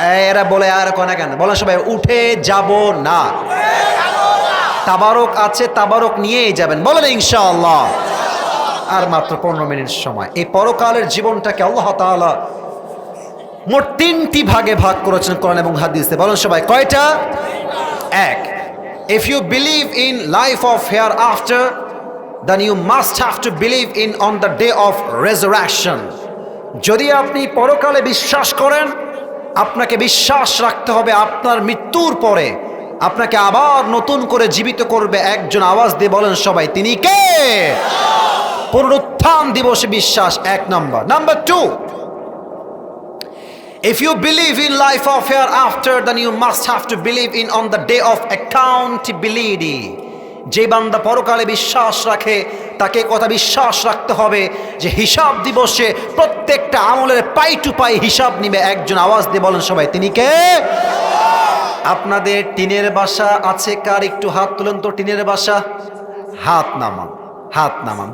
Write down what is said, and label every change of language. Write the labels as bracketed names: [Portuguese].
[Bangla] এরা বলে আর কোনা কেন? বলেন সবাই, উঠে যাব না। তাবারক আছে, তাবারক নিয়েই যাবেন। বলেন ইনশাআল্লাহ। আর মাত্র 15 মিনিট সময়। এই পরকালের জীবনটাকে আল্লাহ তাআলা মোট 3টি ভাগে ভাগ করেছেন কোরআন এবং হাদিসে। বলেন সবাই, কয়টা? [English] 1, if you believe in life of hereafter, then you must have to believe in on the day of resurrection. [Bangla] যদি আপনি পরকালে বিশ্বাস করেন, আপনাকে বিশ্বাস রাখতে হবে আপনার মৃত্যুর পরে আপনাকে আবার নতুন করে জীবিত করবে একজন। আওয়াজ দিয়ে বলেন সবাই, তিনি কে? পুনরুত্থান দিবসে বিশ্বাস, 1 number. [English] Number 2, if you believe in life of hereafter, then you must have to believe in on the day of accountability. [Bangla] যে বান্দা পরকালে বিশ্বাস রাখে, তাকে কথা বিশ্বাস রাখতে হবে যে হিসাব দিবসে প্রত্যেকটা আমলের পাই টু পাই হিসাব নিবে একজন। আওয়াজ দিয়ে বলেন সবাই, তিনি কে? আপনাদের টিনের বাসা আছে কার? একটু হাত তুলেন তো। টিনের বাসা, হাত নামান, হাত নামান।